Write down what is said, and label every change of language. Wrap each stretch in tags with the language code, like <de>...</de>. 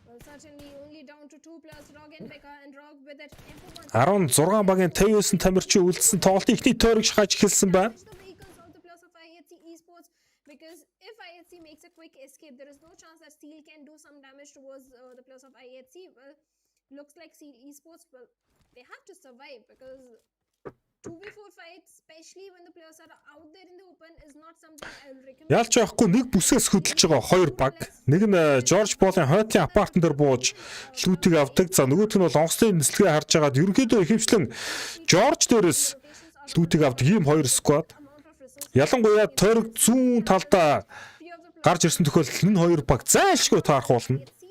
<en>Certainly only down to 2 plus Rog and Becca and Rog with that F1.</en> <mn>16 багийн 59 тамирчин үлдсэн тоглолтын ихний тойрог шахаж эхэлсэн байна.</mn> <en>The vehicles of the plus of IHC esports because if IHC makes a quick escape, there is no chance that Steel can do some damage towards the plus of IHC. Well, looks like Steel esports, well, they have to survive because 2v4 fights, especially when the players are out there in the open, is not something I will recommend.</en> <mn>Ялч байхгүй нэг бүсээс хөдөлж байгаа хоёр баг. Нэг нь Жорж Болын хойтын апартан дээр бууж лүтийг авдаг. За нөгөөх нь бол онгоцны нислэгээ харж агаад ерөнхийдөө ихэвчлэн Жорж дээрээс лүтийг авдаг ийм хоёр сквад. Ялангуяа тойрог зүүн талдаа гарч ирсэн тохиолдолд энэ хоёр баг зайлшгүй таарах болно.</mn>